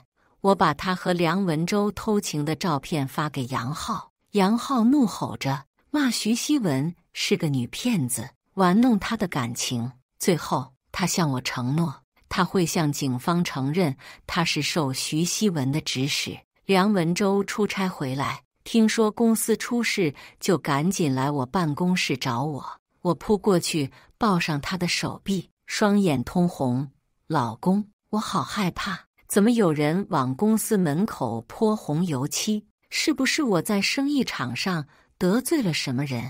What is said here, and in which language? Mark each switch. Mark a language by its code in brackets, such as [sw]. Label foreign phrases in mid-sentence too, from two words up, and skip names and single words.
[zh] 我把他和梁文洲偷情的照片發給楊浩，楊浩怒吼着罵徐希文是個女騙子，玩弄他的感情。最後，他向我承諾，他會向警方承認他是受徐希文的指使。梁文洲出差回來，聽說公司出事，就趕緊來我辦公室找我。我撲過去，抱上他的手臂，雙眼通紅。老公，我好害怕。怎麼有人往公司門口潑紅油漆？是不是我在生意場上得罪了什麼人？